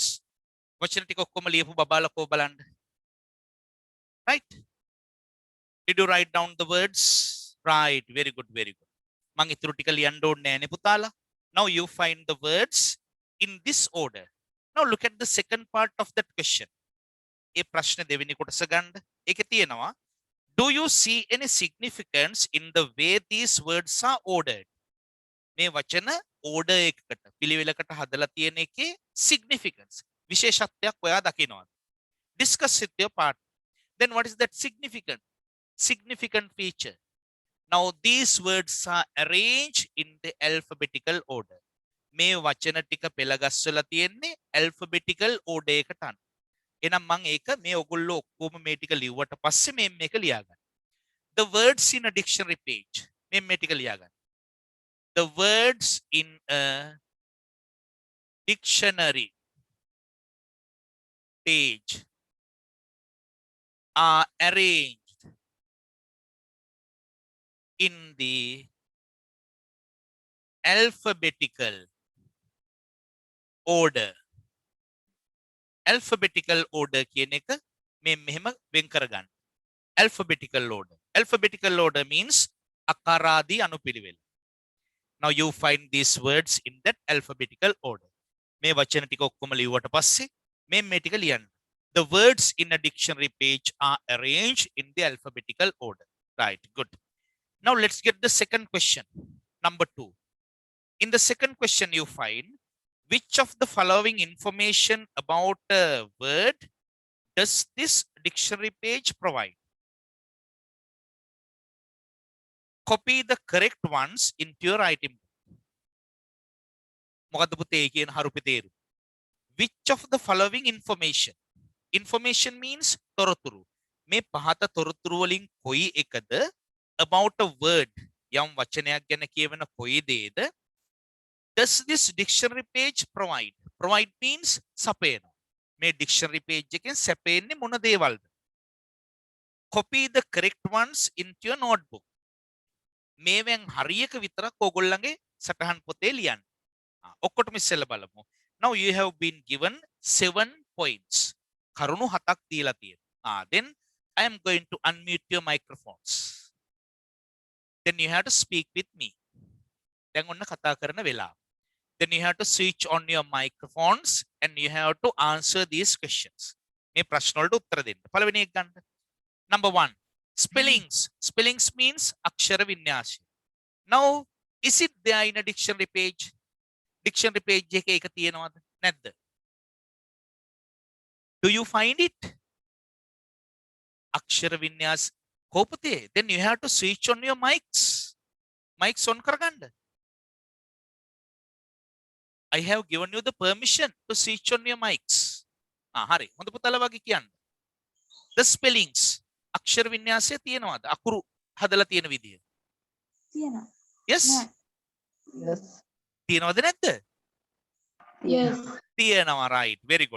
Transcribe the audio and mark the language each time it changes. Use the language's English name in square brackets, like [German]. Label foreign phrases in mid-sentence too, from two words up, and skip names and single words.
[Sinhala] වචන ටික ඔක්කොම ලියපු බබාලකෝ බලන්න. [English] Right? Did you write down the words? Right. Very good. Very good. [Sinhala] මං ඉතුරු ටික ලියන්න ඕනේ නෑනේ පුතාලා. [English] Now you find the words in this order. Now look at the second part of that question. [Sinhala] ඒ ප්‍රශ්න දෙවෙනි කොටස ගන්න. ඒකේ තියෙනවා [English] do you see any significance in the way these words are ordered? [Sinhala] මේ වචන order එකකට පිළිවෙලකට හදලා තියෙන එකේ significance විශේෂත්වයක් ඔයා දකිනවද? [English] Discuss with your partner. Then what is that significant feature? Now these words are arranged in the alphabetical order. [Sinhala] මේ වචන ටික පෙළ ගස්වලා තියෙන්නේ [English] alphabetical order [Sinhala] එකට අනුව. එහෙනම් මම ඒක මේ ඔයගොල්ලෝ ඔක්කොම මේ ටික ලිව්වට පස්සේ මේ මේක ලියාගන්න. [English] The words in a dictionary page. [Sinhala] මේ ටික ලියාගන්න. [English] The words in a dictionary page are arranged in the alphabetical order. Alphabetical order [Sinhala] කියන එක මේ මෙහෙම වෙන් කරගන්න. [English] Alphabetical order. Alphabetical order means [Sinhala] අකාරාදී අනුපිළිවෙල. [English] Now you find these words in that alphabetical order. [Sinhala] මේ වචන ටික ඔක්කොම ලියුවට පස්සේ මේ ටික ලියන්න. [English] The words in a dictionary page are arranged in the alphabetical order. Right, good. Now let's get the second question. Number 2. In the second question you find which of the following information about a word does this dictionary page provide? Copy the correct ones into your item. [Sinhala] මොකද්ද පුතේ කියන හරුපේ තේරු? [English] Which of the following information? Information means [Sinhala] තොරතුරු. මේ පහත තොරතුරු වලින් කොයි එකද [English] about a word [Sinhala] යම් වචනයක් ගැන කියවන කොයි දේද [English] does this dictionary page provide? Provide means [Sinhala] සපයනවා. මේ [English] dictionary page [Sinhala] එකෙන් සපයන්නේ මොන දේවල්ද? [English] Copy the correct ones into your notebook. [Sinhala] මේවෙන් හරියක විතරක් ඕගොල්ලන්ගේ සටහන් පොතේ ලියන්න. ඔක්කොටම ඉස්සෙල්ලා බලමු. [English] Now you have been given 7 points. [Sinhala] කරුණු 7ක් දීලා තියෙනවා. [English] Then I am going to unmute your microphones. Then you have to speak with me. [Sinhala] දැන් ඔන්න කතා කරන වෙලාව. [English] Then you have to switch on your microphones and you have to answer these questions. [Sinhala] මේ ප්‍රශ්න වලට උත්තර දෙන්න. පළවෙනි එක ගන්න. Number 1. [English] Spellings. Spellings means [Sinhala] අක්ෂර වින්‍යාසය. [English] Now, is it there in a dictionary page? Dictionary page [Sinhala] එකේ ඒක තියෙනවද? නැද්ද? [English] Do you find it? [Sinhala] අක්ෂර වින්‍යාස කොහොපතේ? [English] Then you have to switch on your mics. Mics on [Sinhala] කරගන්න. [English] I have given you the permission to switch on your mics. [Sinhala] හරි. හොඳ පුතාලා වගේ කියන්න. [English] The spellings. [Sinhala] අක්ෂර වින්‍යාසය තියෙනවද? අකුරු හදලා තියෙන විදිය. තියෙනවා. [English] Yes. Yes. [Sinhala] තියෙනවද නැද්ද? [English] Yes. [Sinhala] තියෙනවා. [English] Right. Very good.